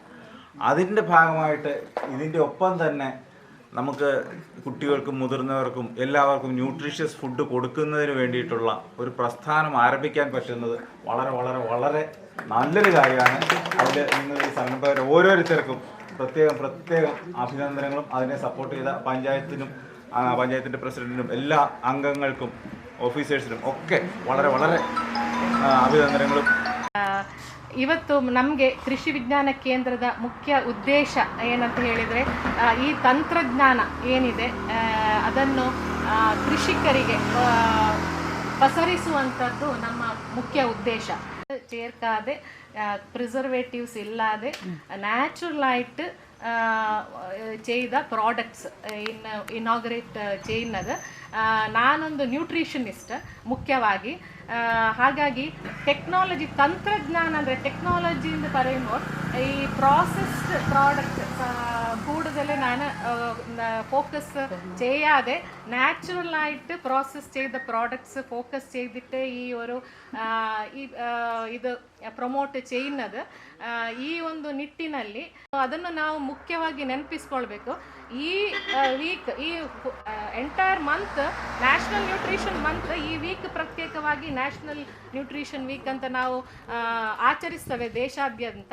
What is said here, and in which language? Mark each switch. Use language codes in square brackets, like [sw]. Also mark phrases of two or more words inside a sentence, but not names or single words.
[ml] അതിൻ്റെ ഭാഗമായിട്ട് ഇതിൻ്റെ ഒപ്പം തന്നെ നമുക്ക് കുട്ടികൾക്കും മുതിർന്നവർക്കും എല്ലാവർക്കും [en] nutritious food [ml] കൊടുക്കുന്നതിന് വേണ്ടിയിട്ടുള്ള ഒരു പ്രസ്ഥാനം ആരംഭിക്കാൻ പറ്റുന്നത് വളരെ വളരെ വളരെ നല്ലൊരു കാര്യമാണ്. അതിൽ നിങ്ങൾ ഈ സംരംഭകർ ഓരോരുത്തർക്കും പ്രത്യേകം അഭിനന്ദനങ്ങളും അതിനെ സപ്പോർട്ട് ചെയ്ത പഞ്ചായത്തിൻ്റെ പ്രസിഡന്റിനും എല്ലാ അംഗങ്ങൾക്കും ഓഫീസേഴ്സിനും ഒക്കെ വളരെ വളരെ ಅಭಿನಂದನೆಗಳು. [kn] ಇವತ್ತು ನಮಗೆ ಕೃಷಿ ವಿಜ್ಞಾನ ಕೇಂದ್ರದ ಮುಖ್ಯ ಉದ್ದೇಶ ಏನಂತ ಹೇಳಿದರೆ ಈ ತಂತ್ರಜ್ಞಾನ ಏನಿದೆ ಅದನ್ನು ಕೃಷಿಕರಿಗೆ ಪಸರಿಸುವಂಥದ್ದು ನಮ್ಮ ಮುಖ್ಯ ಉದ್ದೇಶ. [ml] ചേർക്കാതെ പ്രിസർവേറ്റീവ്സ് ഇല്ലാതെ നാച്ചുറലായിട്ട് ചെയ്ത പ്രോഡക്ಟ್സ് ഇനോഗ്രേറ്റ് ചെയ്യുന്നത്. [kn] ನಾನೊಂದು ನ್ಯೂಟ್ರಿಷನಿಸ್ಟ್ ಮುಖ್ಯವಾಗಿ. ಹಾಗಾಗಿ ಟೆಕ್ನಾಲಜಿ ತಂತ್ರಜ್ಞಾನ ಅಂದರೆ ಟೆಕ್ನಾಲಜಿ ಎಂದು [ml] പറയുമ്പോൾ ഈ [en] processed product [ml] കൂടുതൽ ഞാൻ ഫോക്കസ് ചെയ്യാതെ നാച്ചുറലായിട്ട് പ്രോസസ്സ് ചെയ്ത [en] products focus [ml] ചെയ്തിട്ട് ഈ ഒരു ഇത് ಪ್ರಮೋಟ್ ചെയ്യുന്നത്. [kn] ಈ ಒಂದು ನಿಟ್ಟಿನಲ್ಲಿ ಅದನ್ನು ನಾವು ಮುಖ್ಯವಾಗಿ ನೆನಪಿಸ್ಕೊಳ್ಬೇಕು. ಈ ವೀಕ್, ಈ [en] entire month national nutrition month, [kn] ಈ ವೀಕ್ ಪ್ರತ್ಯೇಕವಾಗಿ [en] national nutrition week [kn] ಅಂತ ನಾವು ಆಚರಿಸ್ತೇವೆ ದೇಶಾದ್ಯಂತ.